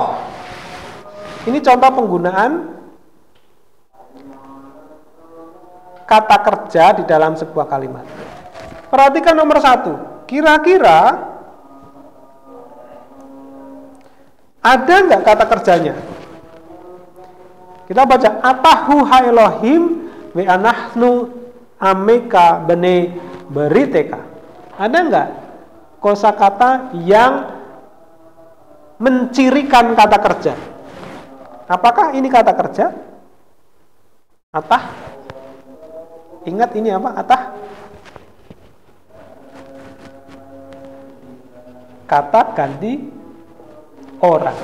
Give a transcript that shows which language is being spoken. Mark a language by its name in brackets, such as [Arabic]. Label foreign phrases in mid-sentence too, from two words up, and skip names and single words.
[Indonesian] Ini contoh penggunaan kata kerja di dalam sebuah kalimat. Perhatikan nomor 1. Kira-kira ada nggak kata kerjanya? Kita baca [Hebrew] אתה הוא האלוהים ואנחנו עמך בני בריתך. [Indonesian] Ada enggak kosakata yang mencirikan kata kerja? Apakah ini kata kerja? Atah? Ingat ini apa? Atah? Kata ganti orang.